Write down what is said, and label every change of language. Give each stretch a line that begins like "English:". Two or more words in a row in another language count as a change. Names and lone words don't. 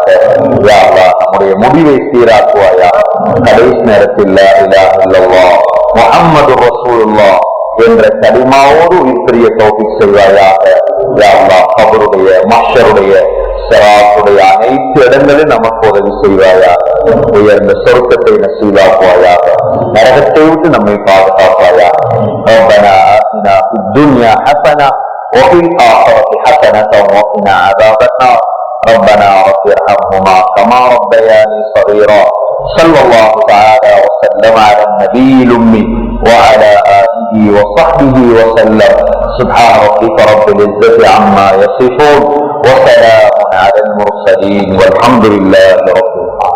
Tamil: யா அல்லாஹ், நம்முடைய முடிவை சீராக்குவாயாக. கடைசி நேரத்தில்
Arabic: لا إله إلا الله محمد رسول الله
Tamil: என்ற கலிமாவோடு உயிர்பெரிய தௌஃபீக் செய்வாயாக. யா அல்லாஹ், கபருடைய, மஹ்ஷருடைய, சிராத்துடைய அனைத்து இடங்களிலும் நமக்கு உதவி செய்வாயாக. உயர்ந்த சொர்க்கத்தை நசீபாக்குவாயாக. நரகத்தை விட்டு நம்மை பாதுகாப்பாயாக.
Arabic: ربنا آتنا في الدنيا حسنة وفي الآخرة حسنة وقنا عذاب النار. ربنا رب ارحمهما كما ربياني صغيرا. صلى الله تعالى وسلم على النبي الأمي وعلى آله وصحبه وسلم. سبحان ربك رب العزة عما يصفون وسلام على المرسلين والحمد لله رب العالمين.